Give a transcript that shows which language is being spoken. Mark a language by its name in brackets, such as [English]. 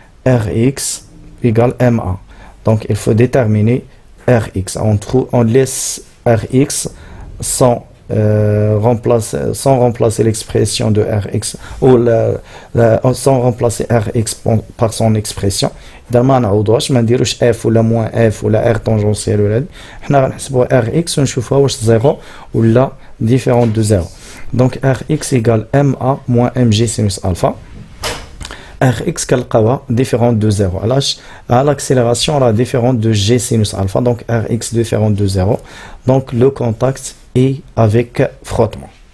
[French] Rx égale Ma. Donc, il faut déterminer Rx. On laisse Rx sans remplacer l'expression de Rx ou sans remplacer Rx par son expression. [Arabic] دابا ما نعوضوهاش ما نديروش F ولا moins F ولا R tangentiel ولا حنا غنحسبوا Rx ونشوفوها واش 0 ولا [French] différent de 0. Donc Rx égale Ma moins mg sinus alpha. Rx [Arabic] كنلقاوها [French] différente de 0. À l'accélération, elle est différente de g sinus alpha. Donc Rx différente de 0. Donc le contact est avec frottement.